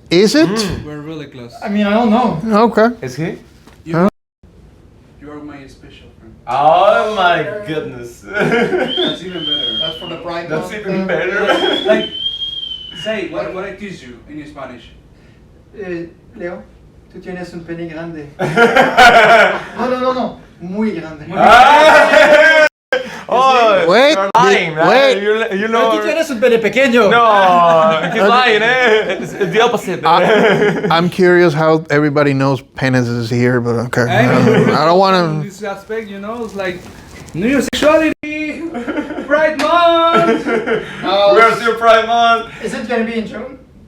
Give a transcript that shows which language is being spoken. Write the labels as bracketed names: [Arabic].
[English] Is it? We're really close. I mean, I don't know. Okay. Is he? You are my special friend. Oh my goodness. That's even better. That's for the pride. That's even better. Like, say what I teach you in Spanish. [Spanish] Leo, tú tienes un pene grande. No. Muy grande. [English] Oh, Wait, you're lying, man. wait. You know. [Spanish] Tú tienes un pene pequeño. [English] No, he's lying, eh? It's the opposite. I'm curious how everybody knows penis is here, but okay. I don't want In to. this aspect, you know, it's like new sexuality, Pride Month. Where's your Pride Month? Is it gonna be in June?